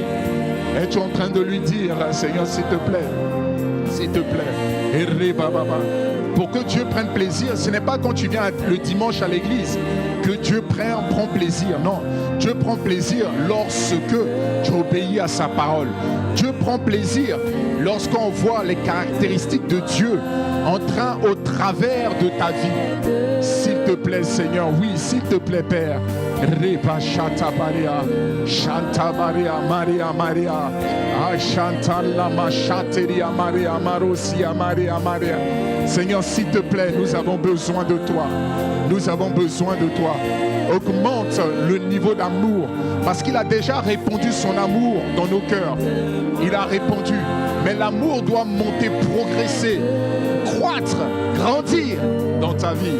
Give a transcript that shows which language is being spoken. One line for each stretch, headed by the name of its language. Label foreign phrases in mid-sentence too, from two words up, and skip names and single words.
French: Es-tu en train de lui dire, Seigneur, s'il te plaît, Pour que Dieu prenne plaisir, ce n'est pas quand tu viens le dimanche à l'église que Dieu prend plaisir. Non, Dieu prend plaisir lorsque tu obéis à sa parole. Dieu prend plaisir lorsqu'on voit les caractéristiques de Dieu au travers de ta vie. S'il te plaît, Seigneur, oui, s'il te plaît, Père. Reba Shanta Maria, Shanta Maria, Maria, Maria, Shanta Lama Shateria Maria, Marosia Maria, Maria. Seigneur, s'il te plaît, nous avons besoin de toi. Nous avons besoin de toi. Augmente le niveau d'amour, parce qu'il a déjà répandu son amour dans nos cœurs. Il a répandu, mais l'amour doit monter, progresser, croître, grandir dans ta vie.